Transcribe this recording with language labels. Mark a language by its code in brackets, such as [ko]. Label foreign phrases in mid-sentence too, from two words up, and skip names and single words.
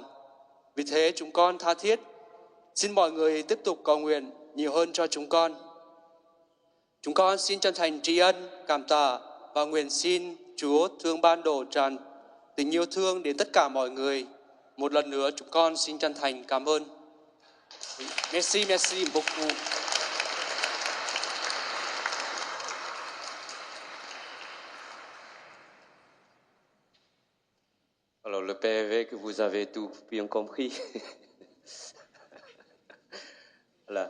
[vi] Vì thế chúng con tha thiết xin mọi người tiếp tục cầu nguyện nhiều hơn cho chúng con. Chúng con xin chân thành tri ân, cảm tạ và nguyện xin Chúa thương ban đổ tràn tình yêu thương đến tất cả mọi người. Một lần nữa chúng con xin chân thành cảm ơn. [fr] Merci beaucoup. Alors le Père évêque, vous avez tout bien compris. Voilà.